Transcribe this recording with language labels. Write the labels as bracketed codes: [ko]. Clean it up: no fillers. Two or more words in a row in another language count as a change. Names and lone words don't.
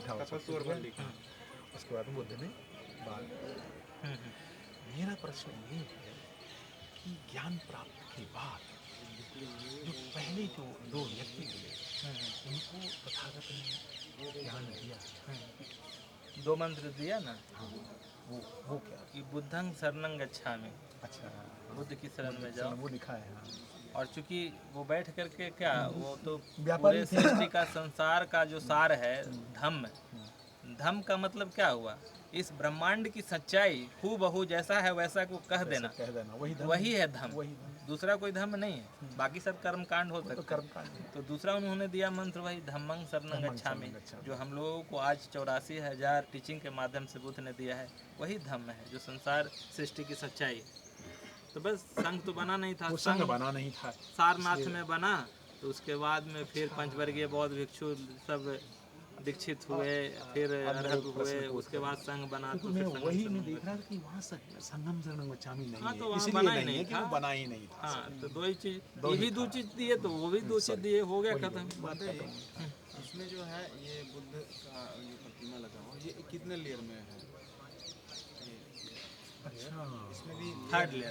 [hi] उसके बाद बुद्ध ने बाद मेरा प्रश्न ये है कि ज्ञान प्राप्त के बाद जो पहले जो दो व्यक्ति मिले उनको तथागत ने ज्ञान दिया, दो मंत्र दिया ना, वो क्या? [pi] कि बुद्धं शरणं गच्छामि, [hi] अच्छा, बुद्ध की शरण में जाओ। वो लिखा है। हाँ। और चूंकि वो बैठ करके क्या, वो तो व्यापारी पूरे सृष्टि का संसार का जो सार है धम्म, धम्म का मतलब क्या हुआ, इस ब्रह्मांड की सच्चाई हूबहू जैसा है वैसा को कह देना, कह देना, वही धर्म, वही है धम्म, वही धर्म। दूसरा कोई धर्म नहीं है। बाकी सब कर्म कांड हो सकते हैं, कर्मकांड है। तो दूसरा उन्होंने दिया मंत्र वही [pi] धम्मं शरणं गच्छामि, [hi] गच्छामि। जो हम लोगों को आज 84,000 टीचिंग के माध्यम से बुद्ध ने दिया है, वही धम्म है जो संसार सृष्टि की सच्चाई। तो बस संघ तो बना नहीं था, वो संघ बना नहीं था, सारनाथ में बना, तो उसके बाद में फिर पंचवर्गीय बौद्ध भिक्षु सब दीक्षित हुए, फिर अरहत हुए, उसके बाद संघ बना। तो मैं फिर संघ वही संघ मैं देख रहा था कि वहाँ [pi] संगम शरणं गच्छामि [hi] नहीं हाँ, है, तो वहाँ इसलिए बना ही नहीं है कि था। वो बना ही नहीं था। हाँ, तो दो ही चीज, ये भी दो चीज दिए तो वो भी दो चीज दिए, हो गया खत्म। इसमें जो है ये बुद्ध का ये प्रतिमा लगा हुआ, ये कितने लेयर में है? अच्छा, इसमें भी थर्ड लेयर,